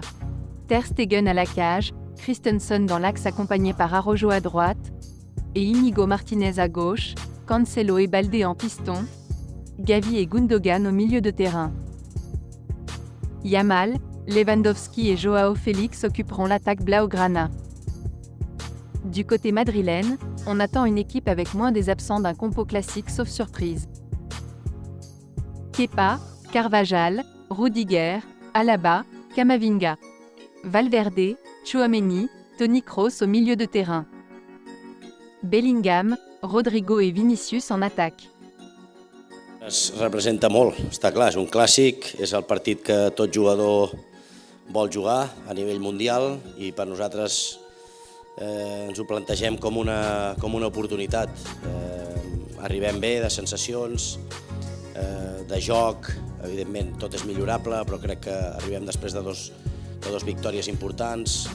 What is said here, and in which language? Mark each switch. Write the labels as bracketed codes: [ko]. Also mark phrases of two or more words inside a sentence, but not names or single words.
[fr] Ter Stegen à la cage, Christensen dans l'axe accompagné par Araujo à droite, et Íñigo Martínez à gauche, Cancelo et Baldé en piston, Gavi et Gundogan au milieu de terrain. Yamal, Lewandowski et Joao Félix occuperont l'attaque Blaugrana. Du côté madrilène, on attend une équipe avec moins des absents d'un compo classique sauf surprise. Kepa, Carvajal, Rudiger, Alaba, Camavinga. Valverde, Tchouaméni, Toni Kroos au milieu de terrain. Bellingham, Rodrigo et Vinicius en attaque. [ca] Es representa molt, està clar, és un clàssic, és el partit que tot jugador vol jugar a nivell mundial i per nosaltres ens ho plantegem com una oportunitat. Arribem bé de sensacions, de joc, evidentment tot és millorable, però crec que arribem després de dos victòries importants.